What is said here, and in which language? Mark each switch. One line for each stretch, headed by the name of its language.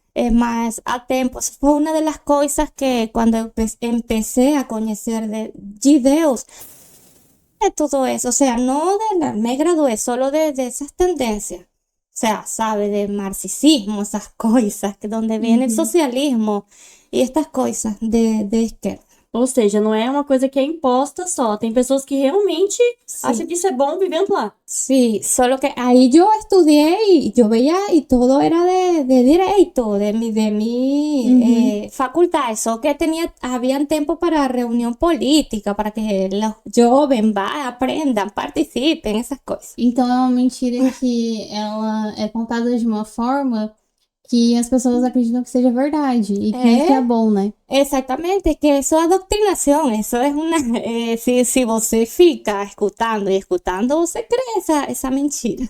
Spanish: Más a tiempos, fue una de las cosas que cuando empecé a conocer de Dios, de todo eso, o sea, me gradué solo de esas tendencias, o sea, sabe, de marxismo, esas cosas, que donde viene el socialismo y estas cosas de izquierda.
Portuguese: Ou seja, não é uma coisa que é imposta só. Tem pessoas que realmente acham que isso é bom vivendo lá.
Spanish: Sí, solo que ahí yo estudié y yo veía y todo era de derecho, de mi facultad. Eso que habían tiempo para reunión política, para que los jóvenes aprendan, participen, esas cosas.
Portuguese: Então é uma mentira que ela é contada de uma forma que as pessoas acreditam que seja verdade e que isso é bom, né?
Spanish: Exactamente, que eso es adoctrinación, eso es una, si
Portuguese: você fica escutando e escutando, você crê essa mentira.